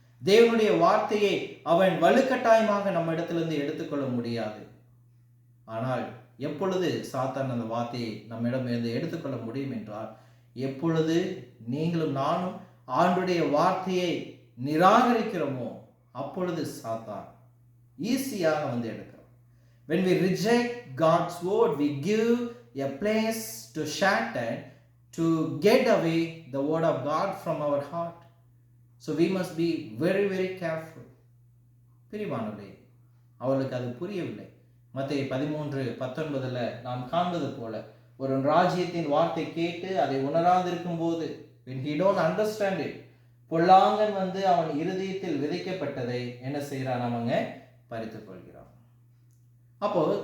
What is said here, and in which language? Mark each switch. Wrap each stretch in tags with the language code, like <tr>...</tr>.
<ta>தேவனுடைய வார்த்தையை அவன் வலுக்கட்டாயமாக நம்ம இடத்திலிருந்து எடுத்துக்கொள்ள முடியாது. ஆனால் எப்பொழுது சாத்தான் அந்த வார்த்தையை நம்மிடமிருந்து எடுத்துக்கொள்ள முடியும் என்றால், எப்பொழுது நீங்களும் நானும் ஆண்டுடைய வார்த்தையை நிராகரிக்கிறோமோ அப்பொழுது சாத்தான் ஈஸியாக வந்து எடுக்கிறோம்.</ta> <en>When we reject God's word, we give a place to Satan to get away the word of God from our heart. So we must be very very careful.</en> <ta>பிரியமானவர்களே, அவர்களுக்கு அது புரியவில்லை. மத்தேயு 13:19 நாம் காண்பது போல ஒரு ராஜ்யத்தின் வார்த்தை கேட்டு அதை உணராதிருக்கும் போது,</ta> <en>when he don't understand it,</en> <ta>பொல்லாங்கன் வந்து அவன் இருதயத்தில் விதைக்கப்பட்டதை என்ன செய்யறான், அவங்க பறித்துக் கொள்கிறான். அப்போ</ta>